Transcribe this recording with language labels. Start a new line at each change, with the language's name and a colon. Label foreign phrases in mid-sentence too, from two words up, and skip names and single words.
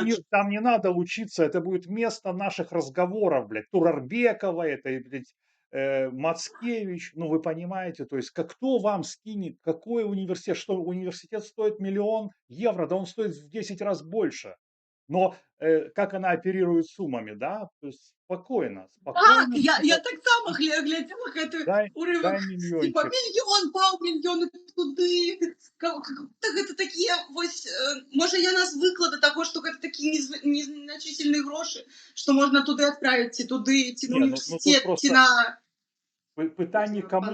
Russian: там не надо учиться, это будет место наших разговоров, блядь, Турарбекова, это, блядь, Мацкевич, ну вы понимаете, то есть кто вам скинет, какой университет, что университет стоит 1 000 000 евро, да он стоит в 10 раз больше. Но как она оперирует суммами, да, то есть спокойно, Так, спокойно, я типа,
Belarusian: так само глядела гэты урывак, дай типа мільёнчик. мільён, паўмільёна туды. Гэта такія вось, можа яна звыкла да таго, што гэта такія незначительныя грошы, што можна туды адправіць, ці туды, ці на Не, ну тут універсітэт, ці просто на пытанне, каму